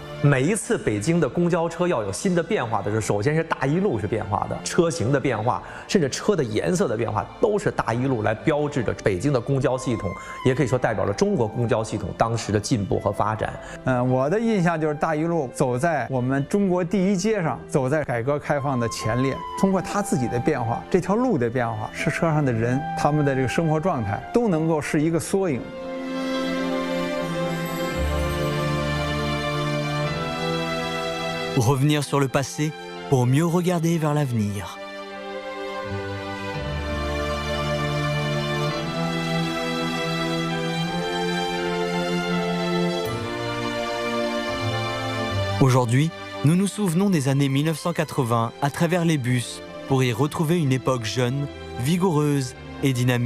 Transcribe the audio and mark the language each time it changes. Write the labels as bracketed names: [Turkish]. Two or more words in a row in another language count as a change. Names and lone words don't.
[Chinese] 每一次北京的公交车要有新的变化的时候，首先是大一路是变化的，车型的变化，甚至车的颜色的变化，都是大一路来标志着北京的公交系统，也可以说代表了中国公交系统当时的进步和发展。我的印象就是大一路走在我们中国第一街上，走在改革开放的前列。通过它自己的变化，这条路的变化，是车上的人他们的这个生活状态都能够是一个缩影。 [French] Revenir sur le passé pour mieux regarder vers l'avenir. Aujourd'hui, nous nous souvenons des années 1980 à travers les bus pour y retrouver une époque jeune, vigoureuse et dynamique.